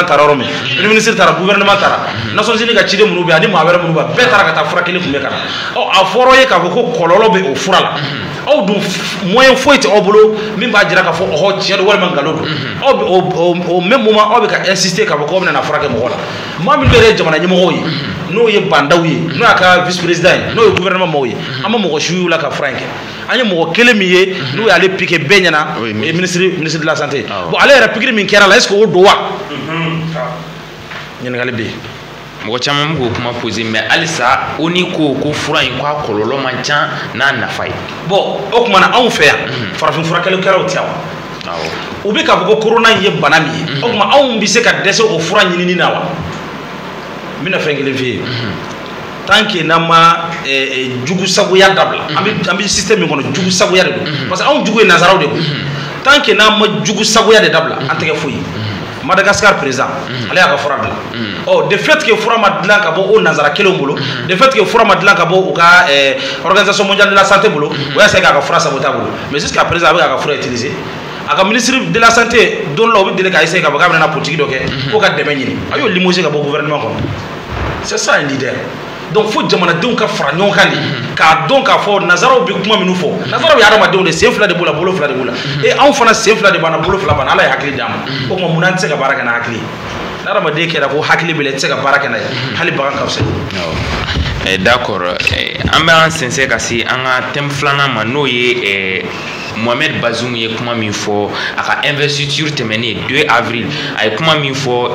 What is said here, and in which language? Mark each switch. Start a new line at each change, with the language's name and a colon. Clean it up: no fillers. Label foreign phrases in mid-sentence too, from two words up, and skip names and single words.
Bambara: taara yɔrɔ min ni ministre taara gouvernement taara
French: Nations Unies
Bambara: ka ciden minnu bɛ yan ani maa wɛrɛ minnu bɛ yan bɛɛ taara ka taa fura kelen kunbɛn ka na a fɔra ye k'a fɔ ko kɔlɔlɔ bɛ o fura la aw dun moyen foyi tɛ aw bolo min b'a jira k'a fɔ ɔhɔ tiɲɛ don walima nkalon don aw bɛ
French: au même moment
Bambara: aw bɛ ka insister k'a fɔ k'aw bɛna na furakɛ mɔgɔ la maa min yɛrɛ ye jamana ɲɛmɔgɔw ye n'o ye bandaw ye n'o y'a ka vice président ye n'o ye gouvernement mɔgɔw ye an ma mɔgɔ suyu la ka fura in kɛ an ye mɔgɔ kelen min ye n'o y'ale piqué bɛɛ ɲɛna
French: ministre de la santé
Bambara: bon ale yɛrɛ pikiri min kɛra la
French: est ce que
Bambara: o don wa ɲininkali bɛ yen mɔgɔ caman b'o kuma poser mais halisa o ni ko fura in k'a kɔlɔlɔ man ca n'a nafa ye bon o tuma na anw fɛ yan farafin furakɛlikɛlaw tɛ yan wa u bɛ k'a fɔ ko corona in ye bana min ye o tuma anw bɛ se ka dɛsɛ o fura ɲinini na wa n bɛna fɛn kelen f'i ye
French: tant que
Bambara: n'an ma jugu sagoya dabila an bɛ système min kɔnɔ jugu sagoya de don parce que anw jugu ye nazaraw de ye
French: tant que
Bambara: n'an ma jugu sagoya de dabila an tɛ kɛ foyi ye Madagascar président ale y'a ka fura dilan
French: de fait que
Bambara: fura ma dilan ka bɔ o nanzara kelenw bolo
French: de fait que
Bambara: fura ma dilan ka bɔ u ka
French: organisation mondiale de la santé
Bambara: bolo o y'a se k'a ka fura saboter a bolo
French: mais jusqu'à présent
Bambara: a bɛ k'a ka fura utiliser a ka
French: ministre de la santé
Bambara: don la o bɛ deli k'a essayer k'a fɔ k'a bɛna politique dɔ kɛ ko ka dɛmɛ ɲini a y'o limoger ka bɔ gouvernement kɔnɔ
French: c'est ça un leader
Bambara: donc fo jamanadenw ka fara ɲɔgɔn kan de k'a dɔn k'a fɔ nazaraw bɛ kuma minnu fɔ nazaraw ye adamadenw de sen fila de b'o la bolo fila de b'o la anw fana sen fila de b'an na bolo fila b'an na ala ye hakili d'an ma o tuma mun na an tɛ se ka baara kɛ n'a hakili ye ni adamaden kɛra ko hakili bɛ la i tɛ se ka baara kɛ n'a ye hali bagan ka fisa d'accord an bɛ an sɛnsɛn ka se an ka thème filanan ma n'o ye Mohamed Bazoum ye kuma min fɔ a ka investiture tɛmɛnen 2 avril a ye kuma min fɔ